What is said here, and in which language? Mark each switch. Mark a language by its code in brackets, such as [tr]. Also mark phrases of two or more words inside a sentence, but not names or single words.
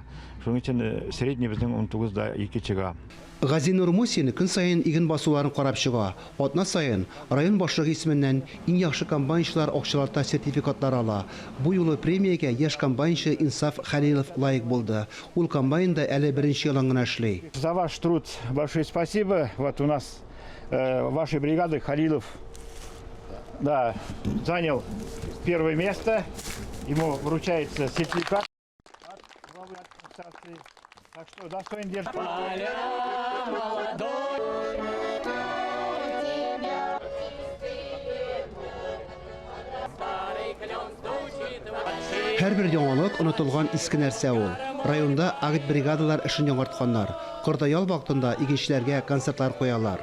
[tt] Шуның өчен средний безнең 19да 2 чыга. Газинур Мусин көн сайын иген басуларын карап чыга. Атна сайын район башлыгы исеменнән иң яхшы комбайнчылар акчаларда сертификатлар ала. Бу юлы премиягә яшь комбайнчы Инсаф Халилов лайык булды. Ул комбайнда әле беренче елын гына эшли. [ru] За ваш труд большое спасибо. Вот у нас вашей бригады Халилов занял первое место. Ему вручается сертификат от главы администрации. Так что достоин держать. [tt] Һәрбер яңалык онытылган иске нәрсә ул. Районда агитбригадалар эшен яңартканнар. Кырда ял вакытында игенчеләргә концертлар куялар.